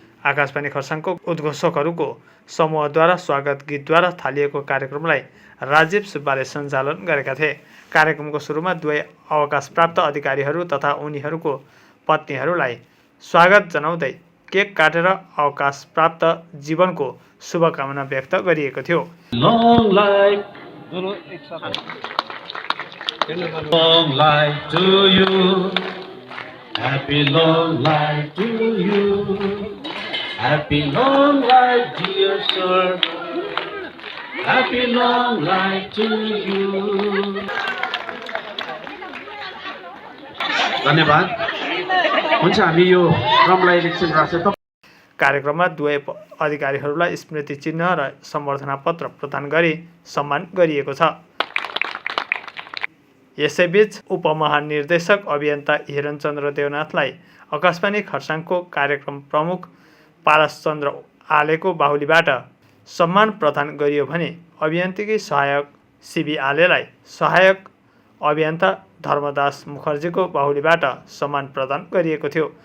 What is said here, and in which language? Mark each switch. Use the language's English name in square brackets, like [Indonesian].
[Nepali] आकाशवाणी खरसाङको उद्घोषकहरूको समूहद्वारा स्वागत गीतद्वारा थालिएको कार्यक्रमलाई राजीव सुब्बाले सञ्चालन गरेका थिए। कार्यक्रमको सुरुमा 2 अवकाशप्राप्त अधिकारीहरू तथा उनीहरूको पत्नीहरूलाई स्वागत जनाउँदै केक काटेर अवकाशप्राप्त जीवनको शुभकामना व्यक्त गरिएको थियो। [English] Long life to you, happy long life to you, happy long life dear sir, happy long life to you. [Nepali] धन्यवाद। हुन्छ, हामी यो क्रमलाई एकछिन राख्छौँ। कार्यक्रममा 2 अधिकारीहरूलाई स्मृति चिन्ह र सम्बर्धना पत्र प्रदान गरी सम्मान गरिएको छ। यसैबीच उपमहानिर्देशक अभियन्ता हिरणचन्द्र देवनाथलाई आकाशवाणी खरसाङको कार्यक्रम प्रमुख पारसचन्द्र आलेको बाहुलीबाट सम्मान प्रदान गरियो भने अभियन्त्रिकी सहायक सिबी आलेलाई सहायक अभियन्ता धर्मदास मुखर्जीको बाहुलीबाट सम्मान प्रदान गरिएको थियो।